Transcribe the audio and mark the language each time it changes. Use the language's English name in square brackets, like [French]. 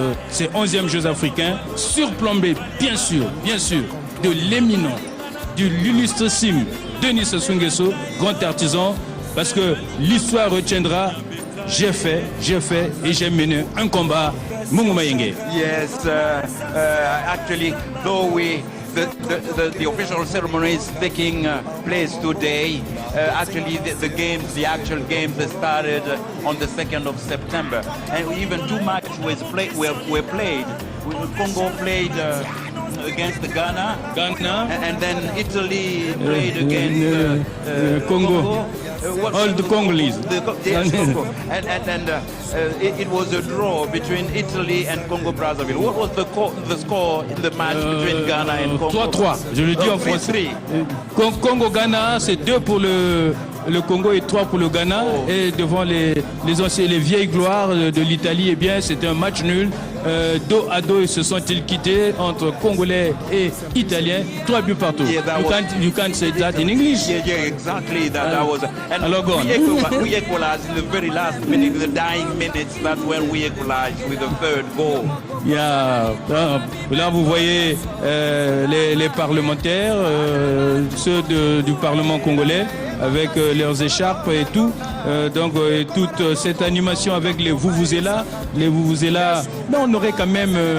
[French] Ces 11e Jeux africains, surplombés, bien sûr, de l'éminent, de l'illustrissime Denis Sassou Nguesso, grand artisan, parce que l'histoire retiendra. J'ai fait et j'ai mené un combat. Mbungu Mayenge. [English] Yes, actually, though the official ceremony is taking place today. Actually, the actual games started on the 2nd of September, and even 2 matches were played. Congo played against Ghana, and then Italy played against Congo. All the Congolese. Yes, Congo. And it was a draw between Italy and Congo Brazzaville. What was the score in the match between Ghana and Congo? [French] 3-3. Je le dis en français. Congo-Ghana, c'est 2 pour le Congo et 3 pour le Ghana. Et devant les vieilles gloires de l'Italie, eh bien, c'était un match nul. Dos à dos, ils se sont-ils quittés entre Congolais et Italiens. 3 buts partout. [English] Yeah, you can't say that in English. Yeah, exactly. That was. And [French] alors, [English] we equalized in the very last minute, the dying minutes. That's when we equalized with the 3rd goal. Yeah. [French] Là, vous voyez les parlementaires, ceux du Parlement congolais, avec leurs écharpes et tout. Donc, toute cette animation avec les Vuvuzela. Les Vuvuzela, mais on aurait quand même...